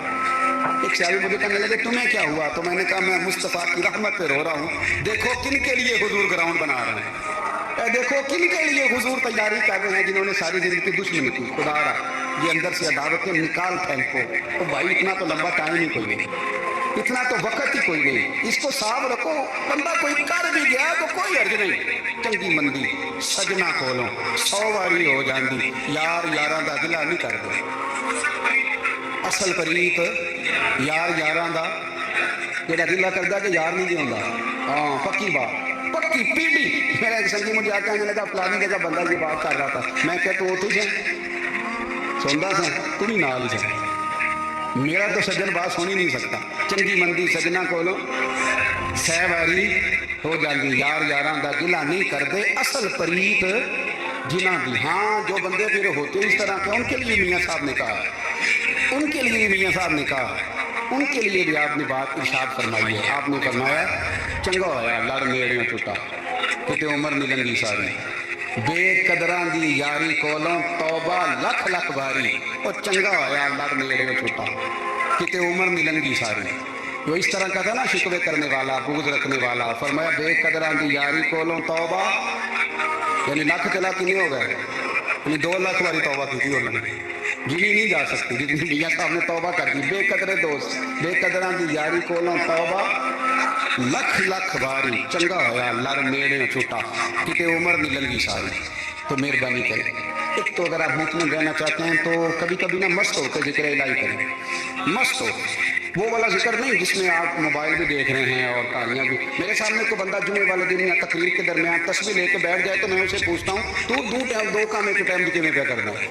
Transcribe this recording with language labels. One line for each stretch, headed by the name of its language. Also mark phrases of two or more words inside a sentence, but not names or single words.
Urdu: ایک صحابی مجھے کہنے لگے تمہیں کیا ہوا؟ تو میں نے کہا میں مصطفیٰ کی رحمت پہ رو رہا ہوں، دیکھو کن کے لیے حضور گراؤنڈ بنا رہے ہیں، دیکھو کن کے لیے حضور تیاری کر رہے ہیں، جنہوں نے ساری زندگی دشمنی کی۔ خدا رہا یہ اندر سے عداوتیں نکال پھینکو، تو بھائی اتنا تو لمبا ٹائم ہی کوئی نہیں، اتنا تو وقت ہی کوئی نہیں، اس کو صاف رکھو، بندہ کوئی کر بھی گیا تو کوئی حرج نہیں،
Punjabi: چنگی مندی سجنا کولوں 100 واری ہو جاندی، یار یاراں دا گلا نہیں کر دے، اصل پریت یار یاراں دا جڑا گلا کردا کہ یار نہیں ہوندا، ہاں پکی بات، پکی پیڑھی۔
Urdu: میرا ایک سنگی مجھے آ کے آنے لگا فلانی جگہ بندہ یہ بات کر رہا تھا، میں کہ
Punjabi: تو اتو سے سندا سا تو بھی نال ہی سے،
Urdu: میرا تو سجن بات سن ہی نہیں سکتا،
Punjabi: چنگی مندی سجنا کولوں 100 واری ہو جاندی، یار یاراں دا گلا نہیں کردے، اصل پریت جنہ دی۔
Urdu: ہاں جو بندے پھر ہوتے اس طرح کے ان کے لیے میاں صاحب نے کہا، ان کے لیے میاں صاحب نے کہا، ان کے لیے بھی آپ نے بات ارشاد فرمائی ہے، آپ نے فرمایا
Punjabi: چنگا ہویا لڑ نیڑیوں ٹوٹا کتے عمر نہیں لنگی ساری، بے قدران دی یاری کولوں توبہ لکھ لکھ باری،
Urdu: اور
Punjabi: چنگا ہویا لڑ نیڑیوں ٹوٹا کتے عمر نہیں لنگی ساری۔
Urdu: جو اس طرح کا تھا نا شکوے کرنے والا، بغض رکھنے والا، فرمایا
Punjabi: بے قدران دی یاری کولوں توبہ،
Urdu: یعنی لکھ چلا کتنے ہو گئے، یعنی 2 لاکھ باری توبہ کی تھی انہوں نے، جنی نہیں جا سکتی جتنی میاں صاحب نے توبہ کر دی۔
Punjabi: بے قدرے دوست بے قدران دی یاری کولوں توبہ لکھ لکھ باری، چنگا ہویا لڑ نیڑے چھوٹا کتے عمر نہیں لنگی ساری۔
Urdu: تو مہربانی کریں، ایک تو اگر آپ مطمئن رہنا چاہتے ہیں تو کبھی کبھی نا مست ہو کے ذکر الہی کریں، مست ہو، وہ والا ذکر نہیں جس میں آپ موبائل بھی دیکھ رہے ہیں اور کہانیاں بھی۔ میرے سامنے کوئی بندہ جمعے والے دن یا تقریر کے درمیان تسبیح لے کے بیٹھ جائے تو میں اسے پوچھتا ہوں تو دو کام ایک ٹائم کی میں کیا کرنا ہے؟